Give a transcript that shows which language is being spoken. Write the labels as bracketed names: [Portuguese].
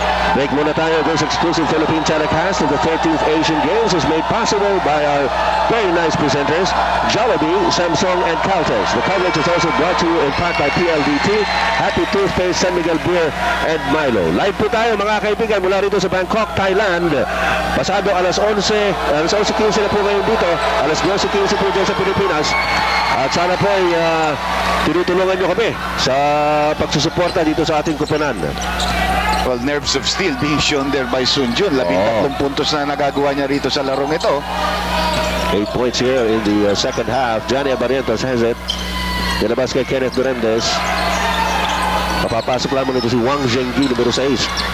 [Filipino] Break muna tayo. [English] This exclusive Philippine telecast of the 13th Asian Games is made possible by our very nice presenters, Jollibee, Samsung, and Caltex. The coverage is also brought to you in part by PLDT, Happy Toothpaste, San Miguel Beer, and Milo. [Filipino] Live po tayo mga kaibigan mula rito sa Bangkok, Thailand. Pasado alas 11:15 na po ngayon dito. Alas 12:15 po dyan sa Pilipinas. At sana po ay tinutulungan nyo kami sa pagsusuporta dito sa ating kupunan. [English] Well, nerves of steel being shown there by Sun Jun. [Filipino] 13 puntos na nagagawa niya rito sa larong ito. [English] 8 points here in the second half. Johnny Barrientos has it. [Filipino] Nilabas kay Kenneth Durendez. Papapasok lamang ito si Wang Zhengyi, numero 6.